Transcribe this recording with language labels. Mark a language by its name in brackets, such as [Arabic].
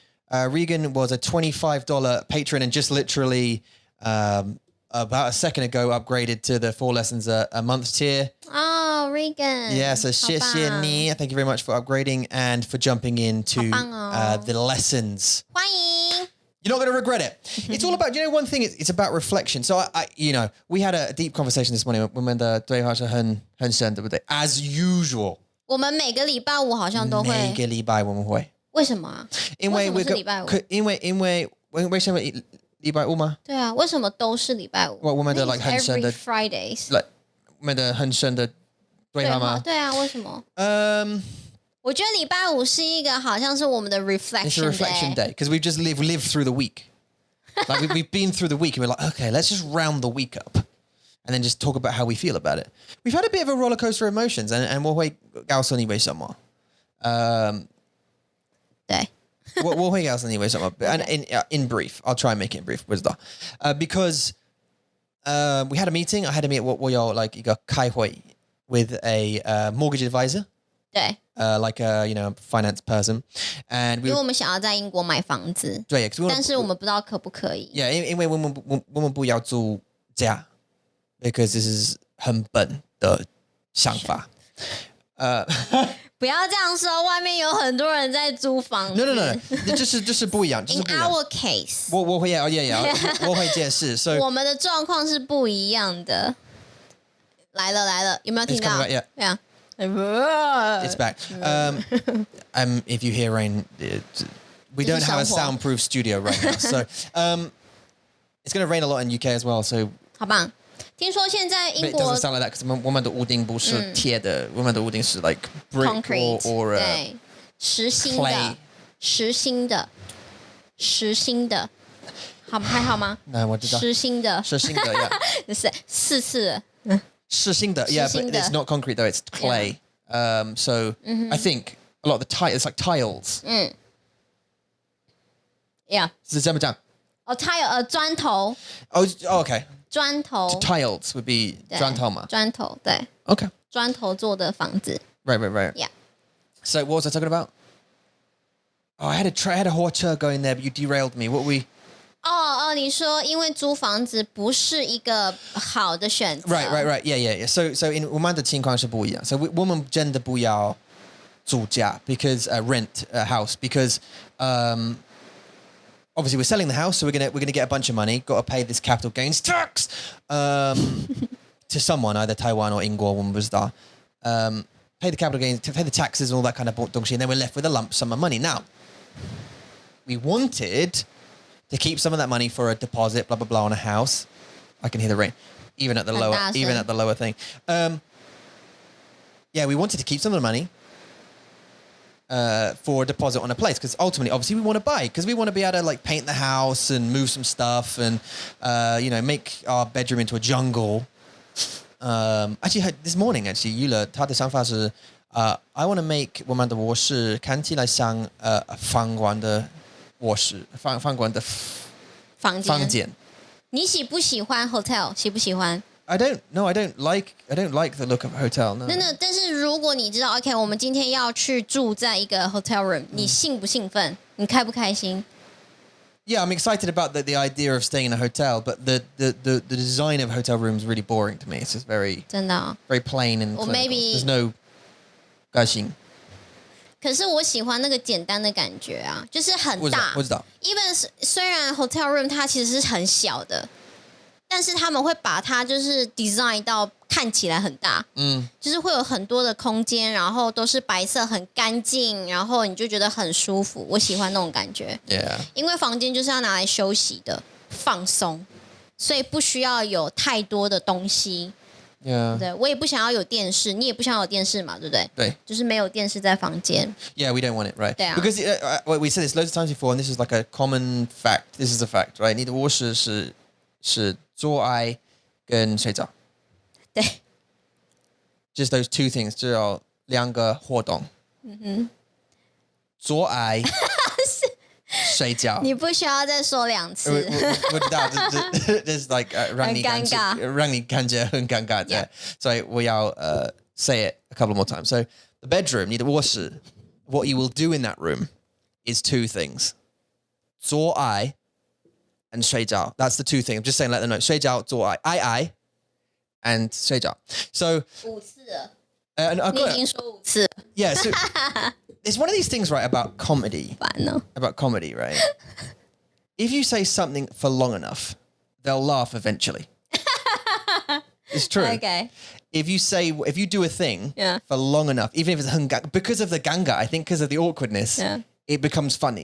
[English] Regan was a $25 patron and just literally about a second ago upgraded to the 4 lessons a month tier. Oh, Regan. Yeah, so [Chinese] 谢谢你. [English] Thank you very much for upgrading and for jumping into the lessons. [Chinese] 欢迎。 [English] You're not going to regret it. It's all about, you know, one thing, it's about reflection. So I you know, we had a deep conversation this morning. [Chinese] 我们的对话是很深，对不对? [English] As usual. [Chinese] 我们每个礼拜五好像都会。每个礼拜我们会。为什么啊？因为为什么是礼拜五？因为什么礼拜五吗？对啊，为什么都是礼拜五？我们的 like 很深的 [English] Every Fridays。 [Chinese] like 我们的很深的对话吗？对啊，为什么？我觉得礼拜五是一个好像是我们的 [English] It's a reflection day because we've just lived through the week. Like we've been through the week and we're like, okay, let's just round the week up and then just talk about how we feel about it. We've had a bit of a roller coaster of emotions and [Chinese] 我会告诉你为什么。对。我会告诉你为什么。 [English] And in brief, I'll try and make it in brief. Because we had a meeting. I had a meeting. [Chinese] 我有 like 一个开会 [English] with a mortgage advisor. [Chinese] 对。 [English] Like a finance person, and [Chinese] 因为我们想要在英国买房子，对，但是我们不知道可不可以。 [English] Yeah, [Chinese] 因为我们不要租家 [English] because this is [Chinese] 很笨的想法。不要这样说，外面有很多人在租房子。 [English] No， [Chinese] 就是不一样。 [English] In our case， [Chinese] 我会我会解释。所以我们的状况是不一样的。来了，有没有听到？对啊。 [English] It's back. If you hear rain, we don't have a soundproof studio right now, so it's going to rain a lot in UK as well. So [Chinese] 好棒！听说现在英国 [English] it doesn't sound like that because [Chinese] 我们的屋顶不是铁的，我们的屋顶是 [English] like brick concrete or [Chinese] 对，实心的，还好吗？我知道，实心的 [English] ，yeah， [Chinese] 是4次。是新的 [English] ，yeah, but it's not concrete though; it's clay. So I think a lot of the it's like tiles. Yeah. [Chinese] 是这么讲？哦 ，tile 砖头。 [English] Okay. [Chinese] 砖头 [English] Tiles would be [Chinese] 砖头嘛？砖头对。 [English] Okay. [Chinese] 砖头做的房子。 [English] Right. Yeah. So what was I talking about? Oh, I had a火车 going there, but you derailed me. What we? [Chinese] 你说因为租房子不是一个好的选择。 [English] Right. Yeah. So in [Chinese] 我们的情况是不一样。 [English] So [Chinese] 我们真的不要租家 [English] because rent a house because obviously we're selling the house, so we're gonna get a bunch of money. Got to pay this capital gains tax to someone, either Taiwan or [Chinese] 英国我们不知道。 [English] Pay the capital gains, pay the taxes and all that kind of 东西, and then we're left with a lump sum of money. Now, we wanted to keep some of that money for a deposit, blah blah blah, on a house. I can hear the rain, even at the lower thing. Yeah, we wanted to keep some of the money for a deposit on a place because ultimately, obviously, we want to buy because we want to be able to like paint the house and move some stuff and make our bedroom into a jungle. Actually, this morning, [Chinese] Yula 她的想法是 [English] I want to make [Chinese] 我们的卧室看起来像饭馆的卧室，饭馆的房间。你喜不喜欢 hotel？喜不喜欢 [English] I don't like the look of a hotel. No. [Chinese] 但是如果你知道 ，OK， 我们今天要去住在一个 hotel room， 你兴不兴奋？你开不开心？ [English] Yeah, I'm excited about the idea of staying in a hotel, but the design of hotel rooms is really boring to me. It's just very [Chinese] 真的 [English] very plain and clinical. There's no 个性。 [Chinese] 可是我喜欢那个简单的感觉啊，就是很大。我知道。 Even 虽然 hotel room 它其实是很小的，但是他们会把它就是 design 到看起来很大，就是会有很多的空间，然后都是白色，很干净，然后你就觉得很舒服。我喜欢那种感觉。 [English] Yeah. [Chinese] 因为房间就是要拿来休息的，放松，所以不需要有太多的东西。 [English] Yeah. [Chinese] 对，我也不想要有电视，你也不想要有电视嘛，对不对？对，就是没有电视在房间。 [English] Yeah, we don't want it, right? [Chinese] 对啊。 [English] Because we said this loads of times before, and this is like a common fact. This is a fact, right? [Chinese] 你的卧室是做爱跟睡觉。对。 [English] Just those two things, [Chinese] 只有两个活动。做爱睡觉。你不需要再说2次。我知道，这是 like 让你感觉很尴尬的，所以我要 [English] say it a couple more times. So the bedroom, [Chinese] 你的卧室 [English] what you will do in that room is two things. [Chinese] 做爱 [English] and [Chinese] 睡觉. [English] That's the two things. I'm just saying, let them know. [Chinese] 睡觉做爱 I and 睡觉. [English] So [Chinese] 5次了。你已經說5次。 [English] Yeah, so it's one of these things, right, about comedy. About comedy, right? If you say something for long enough, they'll laugh eventually. It's true. Okay. If you do a thing for long enough, even if it's because of the ganga, I think because of the awkwardness, it becomes funny.